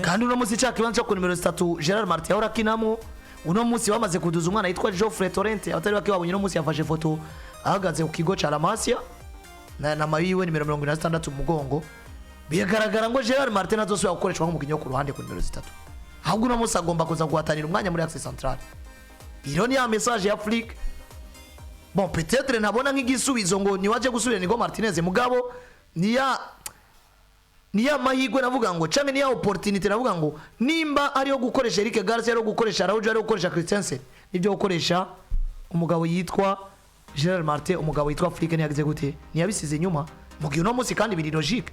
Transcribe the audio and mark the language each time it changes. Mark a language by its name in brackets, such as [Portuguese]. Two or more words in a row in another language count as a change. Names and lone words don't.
[Rundi] kandi uno munsi cya kibanza cyo ku numero 3 Gerard Martin ahora kinamo uno munsi bamaze kuduza umwana yitwa Geoffrey Torrente abatari bake babonye uno munsi yafashe foto ahagaze ku kigo ca La Masia na mayiwe nimero 26 umugongo bigaragara ngo Gerard Martin azosubira gukoreshwa nk'umukinyi wo ku ruhande ku numero 3 ahubwo uno munsi agomba kuza guhatanira umwanya muri [French] Axe Central. [Rundi] Iyo ni ya message ya Afrique. [French] Bon peut-être [Rundi] nabona nk'igisubizo ngo ni waje gusubira Inigo Martinez mugabo niya mahigwe navuga ngo canke niya opportunity navuga ngo nimba ari yo gukoresha Eric Garcia ari yo gukoresha Araujo ari yo gukoresha Christensen nibyo gukoresha umugabo yitwa Gerard Martin umugabo yitwa Afrique ni yagize gute ni yabisize inyuma mugihe uno munsi kandi biri logique.